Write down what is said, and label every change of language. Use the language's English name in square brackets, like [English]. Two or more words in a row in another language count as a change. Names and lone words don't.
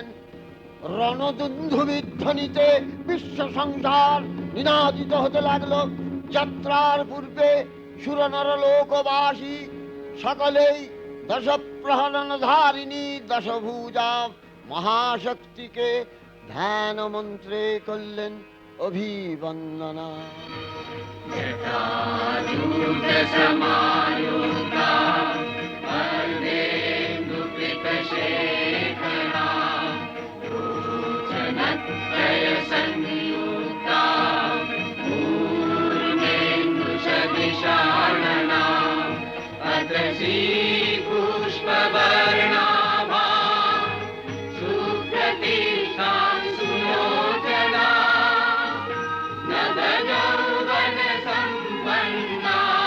[Bangla] রণদুন্ধুবিধ্বনিতে বিশ্ব সংসার নিনাদিত হতে লাগলো। যাত্রার পূর্বে সুরনর লোকবাসী সকলেই দশ প্রহরণ ধারিণী দশভুজা মহাশক্তিকে ধ্যান মন্ত্রে করলেন অভিবন্দনা। [Sanskrit] जटाजूटसमायुक्ता वरदेन्दुकृतशेखरा लोचनत्रयसंयुक्ता पूर्णेन्दुसदृशानना अत्रसी पुष्पवर्णाभा सुप्रतिष्ठा सुलोचना नवयौवनसम्पन्ना